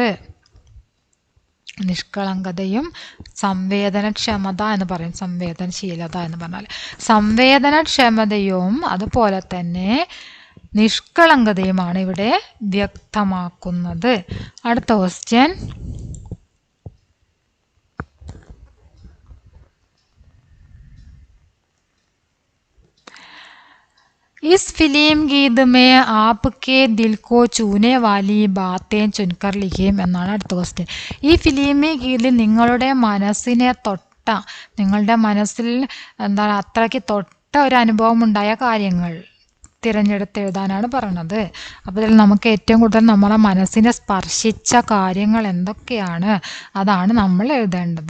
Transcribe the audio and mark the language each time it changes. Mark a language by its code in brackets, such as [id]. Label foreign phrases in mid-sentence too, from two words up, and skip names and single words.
[ml] നിഷ്കളങ്കതയും സംവേദനക്ഷമത എന്ന് പറയും. സംവേദനശീലത എന്ന് പറഞ്ഞാൽ സംവേദനക്ഷമതയും അതുപോലെ തന്നെ നിഷ്കളങ്കതയുമാണ് ഇവിടെ വ്യക്തമാക്കുന്നത്. അടുത്ത ക്വസ്റ്റ്യൻ. [hi] इस फिल्म गीत में आपके दिल को छूने वाली बातें चुनकर लिखिए [ml] എന്നാണ് അടുത്ത ക്വസ്റ്റ്യൻ. ഈ ഫിലിമി ഗീതിൽ നിങ്ങളുടെ മനസ്സിനെ തൊട്ട, നിങ്ങളുടെ മനസ്സിൽ എന്താണ് അത്രയ്ക്ക് തൊട്ട ഒരു അനുഭവം ഉണ്ടായ കാര്യങ്ങൾ തിരഞ്ഞെടുത്ത് എഴുതാനാണ് പറഞ്ഞത്. അപ്പോൾ ഇതിൽ നമുക്ക് ഏറ്റവും കൂടുതൽ നമ്മളെ മനസ്സിനെ സ്പർശിച്ച കാര്യങ്ങൾ എന്തൊക്കെയാണ്, അതാണ് നമ്മൾ എഴുതേണ്ടത്.